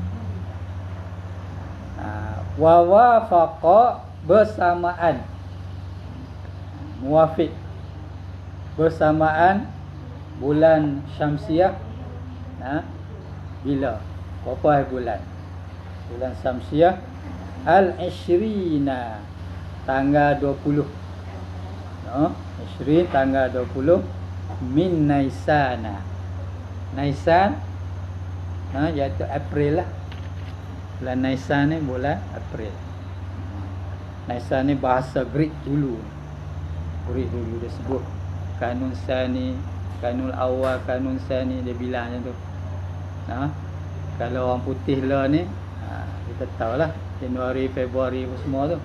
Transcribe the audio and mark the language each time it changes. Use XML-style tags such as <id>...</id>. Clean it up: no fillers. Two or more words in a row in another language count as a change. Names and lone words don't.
<ms>Wa wafaqa bersamaan, muwafiq bersamaan bulan Syamsiah. Bila? Berapa hari bulan? Bulan Syamsiah al-ishrina, tanggal 20. 20 tanggal 20 min Naisana. Naisan iaitu April lah. Bulan Naisan ni bulan April. Naisan ni bahasa Greek dulu. Greek dulu dia sebut Kanun Sani, Kanun Awal, Kanun Sani, dia bilang macam tu. Kalau orang putih lah ni, kita tahulah Januari, Februari semua tu.</ms>